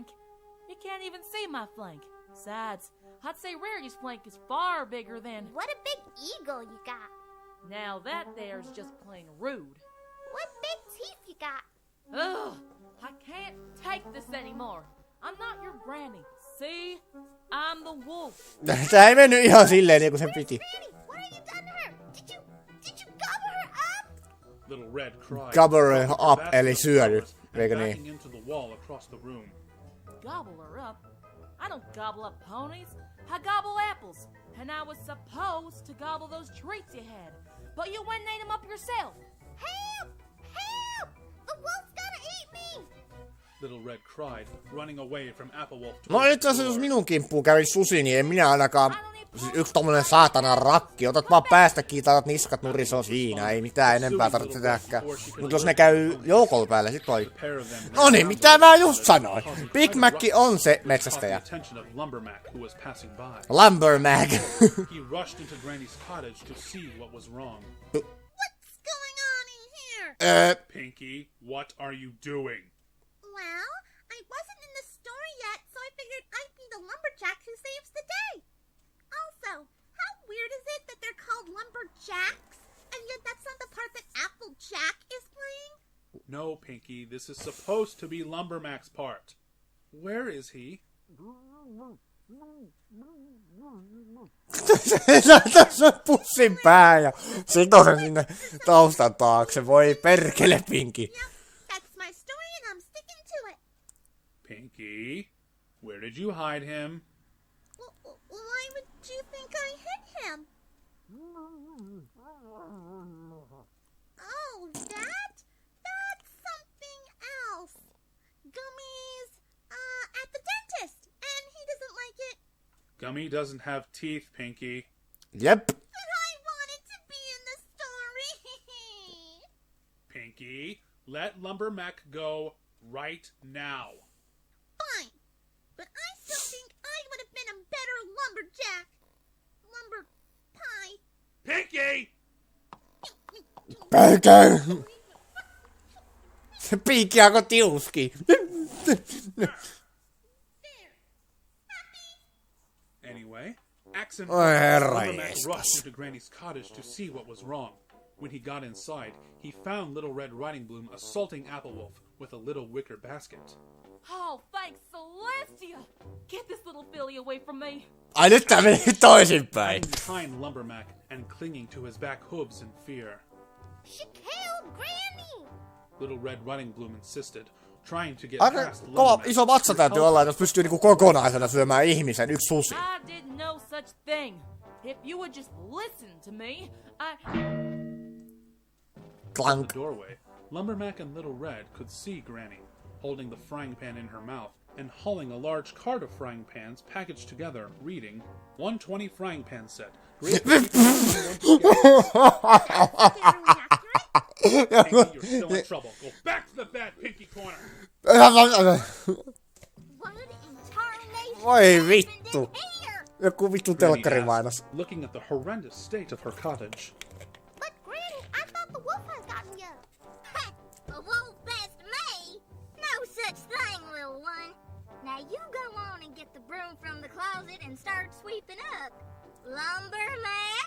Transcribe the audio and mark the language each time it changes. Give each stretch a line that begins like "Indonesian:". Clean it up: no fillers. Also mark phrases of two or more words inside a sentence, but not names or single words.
English: You can't even see my flank. Besides, I'd say Rarity's flank is far bigger than... What a big eagle you got. Now that there's just plain rude. What big teeth you got. Ugh! I can't take this anymore. I'm not your granny. See? I'm the wolf.
Finnish: Tää ei mennyt ihan silleen niin kuin sen piti.
English: Granny, what have you done to her? Did you gobble her up? Little Red cried. Gobble her dropping up, the basket
Finnish: eli
English: of
Finnish: syödy,
English: flowers
Finnish: eikö
English: and
Finnish: niin?
English: backing into the wall across the room. Gobble her up? I don't gobble up ponies. I gobble apples. And I was supposed to gobble those treats you had. But you went and ate them up yourself. Help! Help! The wolf's gonna eat me! Little Red cried, running away from Applewolf.
Finnish: No itse asiassa jos minun kimppuun kävisi susi, niin en minä ainakaan... Siis yksi tommonen saatana rakki. Otat vaan päästä kiinni, otat niskat nurin, se on siinä. Ei mitään enempää tarvitse tehdäkään. Mut jos ne käy joukolla päälle, sit voi... No niin, mitä mä just sanoin. Big Mac on se metsästäjä. Lumbermac.
English: He rushed into Granny's cottage to see what was wrong. What's going on in here? Pinkie, what are you doing? Well, I wasn't in the store yet, so I figured I'd be the lumberjack who saves the day. I'll called lumberjacks? And yet that's not the part that Applejack is playing? No, Pinkie, this is supposed to be Lumbermack's part. Where is he?
Finnish: Tässä on pussin pää ja sitoo sen sinne taustan taakse. Voi perkele, Pinkie.
English: Yep, that's my story and I'm sticking to it. Pinkie, where did you hide him? Why would you think I hit him? Oh, that's something else. Gummies, at the dentist, and he doesn't like it. Gummy doesn't have teeth, Pinkie. Jep. But I wanted to be in the story. Pinkie, let Lumbermack go right now. Fine, but I still think I would have been a better lumberjack. Lumber pie. Pinkie!
Finnish: Perkele. Se Pinkie alkoi tiuski.
English: Anyway, Axe and
Finnish: Oi, herra Lumbermack jestas.
English: rushed into Granny's cottage to see what was wrong. When he got inside, he found Little Red Riding Bloom assaulting Applewolf with a little wicker basket. Oh, thanks, Celestia! Get this little filly away from me!
Finnish: Ai nyt tää meni toisinpäin.
English: Hiding behind Lumbermack and clinging to his back hooves in fear. She killed Granny. Little Red Riding Bloom insisted, trying to get
Finnish: Aika
English: past
Finnish: kova Lumbermack. iso vatsa täytyy olla, jos pystyy niinku kokonaisena syömään ihmisen, yksi susi.
English: I didn't know such thing. If you would just listen to me, In Clank. the doorway, Lumbermack and Little Red could see Granny, holding the frying pan in her mouth and hauling a large cart of frying pans packaged together, reading, 120 frying pan set. Great Pinkie, you're still in trouble. Go back to the bad Pinkie corner. What in tarnation
Finnish: Voi
English: happened
Finnish: vittu.
English: in here?
Finnish: Joku vittu Granny telkkarimainos.
English: asked, looking at the horrendous state of her cottage. But Granny, I thought the wolf has gotten you. A wolf best me? No such thing, little one. Now you go on and get the broom from the closet and start sweeping up. Lumbermack,